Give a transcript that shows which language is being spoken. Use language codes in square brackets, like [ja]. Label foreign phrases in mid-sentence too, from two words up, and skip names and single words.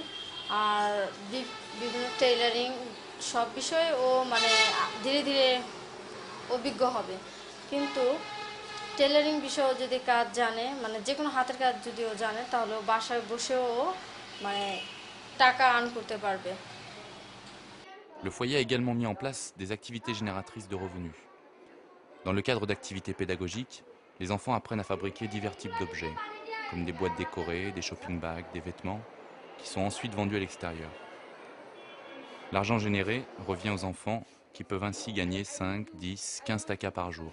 [bn] আর বিভিন্ন টেইলারিং সব বিষয়ে ও মানে ধীরে ধীরে অভিজ্ঞ হবে। কিন্তু টেইলারিং বিষয়ে যদি কাজ জানে, মানে যে কোনো হাতের কাজ যদিও জানে, তাহলে বাসায় বসেও মানে টাকা আর্ন করতে পারবে। [fr] Le foyer a également mis en place des activités génératrices de revenus. Dans le cadre d'activités pédagogiques, les enfants apprennent à fabriquer divers types d'objets, comme des boîtes décorées, des [en] shopping bags, [fr] des vêtements, qui sont ensuite vendus à l'extérieur. L'argent généré revient aux enfants qui peuvent ainsi gagner 5, 10, 15 takas par jour.